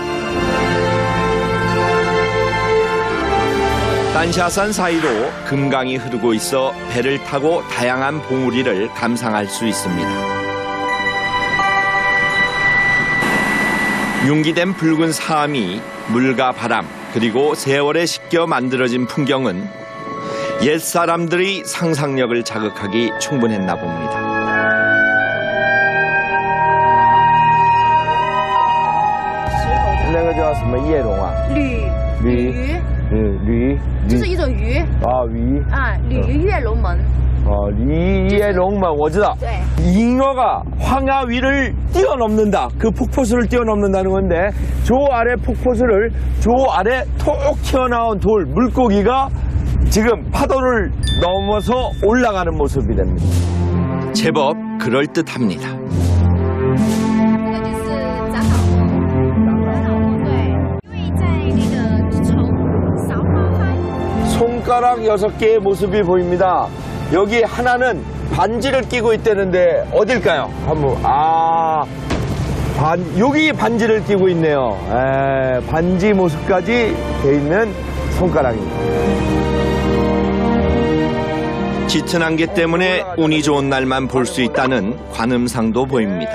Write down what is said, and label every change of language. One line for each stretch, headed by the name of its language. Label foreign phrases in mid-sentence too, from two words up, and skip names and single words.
Korean: 딴샤산 사이로 금강이 흐르고 있어 배를 타고 다양한 봉우리를 감상할 수 있습니다. 융기된 붉은 사암이 물과 바람 그리고 세월에 씻겨 만들어진 풍경은 옛사람들의 상상력을 자극하기 충분했나 봅니다.
Chinese: 那个叫什么叶龙啊？鲤驴，这是一种鱼啊鱼啊，鲤鱼跃龙门。 리에롱만 我知道.
Korean: 네. 잉어가 황하 위를 뛰어넘는다. 그 폭포수를 뛰어넘는다는 건데 저 아래 폭포수를 저 아래 톡 튀어나온 돌 물고기가 지금 파도를 넘어서 올라가는 모습이 됩니다. 제법 그럴듯합니다.
Chinese: 这个就是蟑螂窝，对，因为在那个虫少花花。
Korean: 손가락 6개의 모습이 보입니다. 여기 하나는 반지를 끼고 있다는데 어딜까요? 한번 여기 반지를 끼고 있네요. 반지 모습까지 돼 있는 손가락입니다. 짙은 안개 때문에 운이 좋은 날만 볼 수 있다는 관음상도 보입니다.